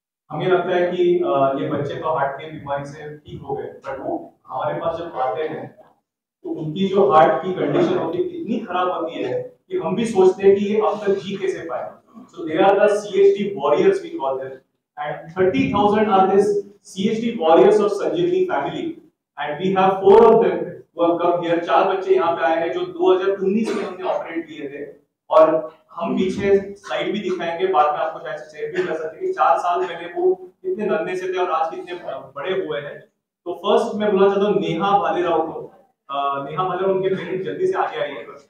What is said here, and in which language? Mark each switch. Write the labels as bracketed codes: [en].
[hi] हमें लगता है कि ये बच्चे तो हार्ट की बीमारी से ठीक हो गए, पर वो हमारे पास जब आते हैं तो उनकी जो हार्ट की कंडीशन होती है इतनी खराब होती है कि हम भी सोचते हैं कि ये अब तक जी कैसे पाए। [en] So they are the CHD warriors we call them, and 30,000 are this CHD warriors of Sanjeevani family, and we have 4 of them who have come here। [hi] 4 बच्चे यहाँ पे आए हैं जो 2019 में हमने ऑपरेट किए थे, और हम पीछे स्लाइड भी दिखाएंगे, बाद में आपको शायद शेयर भी कर सकते हैं कि 4 साल पहले वो कितने नन्हे से थे और आज कितने बड़े हुए हैं। तो फर्स्ट मैं बोलना चाहता हूँ नेहा भालेराव को। नेहा भालेराव, उनके पेरेंट्स जल्दी से आगे आइए।